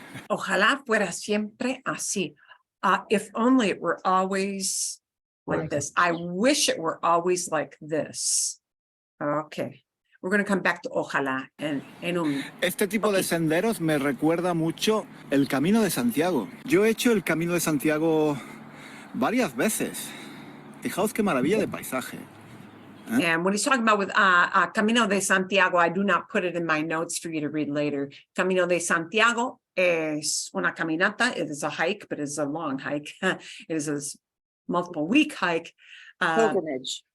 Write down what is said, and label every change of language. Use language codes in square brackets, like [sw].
[es] Ojalá fuera siempre así. [en] If only it were always like this. I wish it were always like this. Okay. We're going to come back to ojalá [es] en un... Este tipo de senderos me recuerda mucho el Camino de Santiago. Yo he hecho el Camino de Santiago varias veces. Fijaos qué maravilla de paisaje. [en] And when he's talking about with Camino de Santiago, I do not put it in my notes for you to read later. [es] Camino de Santiago es una caminata. [en] It is a hike, but it's a long hike. It is a multiple week hike. Pilgrimage.